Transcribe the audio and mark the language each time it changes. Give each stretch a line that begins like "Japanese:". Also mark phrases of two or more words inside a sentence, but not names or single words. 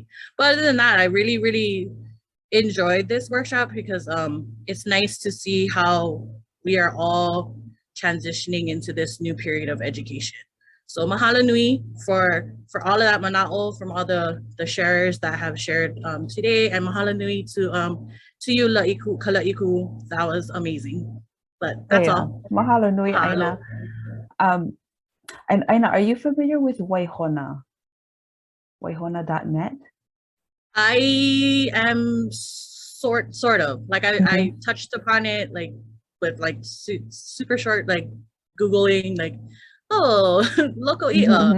English: But other than that, I really, really enjoyed this workshop, because it's nice to see how we are all transitioning into this new period of education. So
Hawaiian: mahalo nui
English: for all of that mana'o from all the sharers that have shared today, and mahalo nui to you La'iku, Kalaiku. That was amazing. But that's all.
Hawaiian: Mahalo nui, Mahalo.
English: Aina. And Aina, are you familiar with Waihona? Waihona.net? I am sort of like I touched upon it like with like super short like Googling like loco ia.